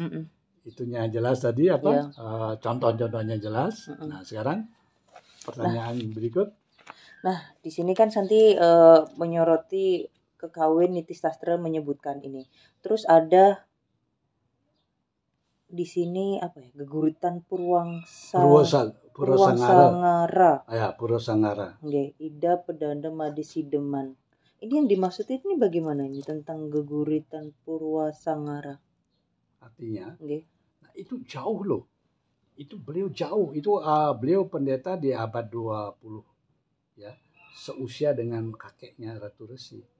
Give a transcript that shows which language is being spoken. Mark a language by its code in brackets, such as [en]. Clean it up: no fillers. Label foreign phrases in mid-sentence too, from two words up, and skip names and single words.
[id] Itunya jelas tadi apa? Contoh-contohnya jelas. Nah, sekarang pertanyaan berikut. Nah, di sini kan Santi menyoroti Kekawin Niti Sastra menyebutkan ini. Terus ada di sini geguritan Purwasangara. Ya, Purwasangara. Ida pedanda madi sideman. Ini yang dimaksud ini bagaimana ini tentang geguritan Purwasangara? Artinya, nah itu jauh loh. Itu beliau jauh. Itu beliau pendeta di abad 20. Ya, seusia dengan kakeknya Ratu Resi.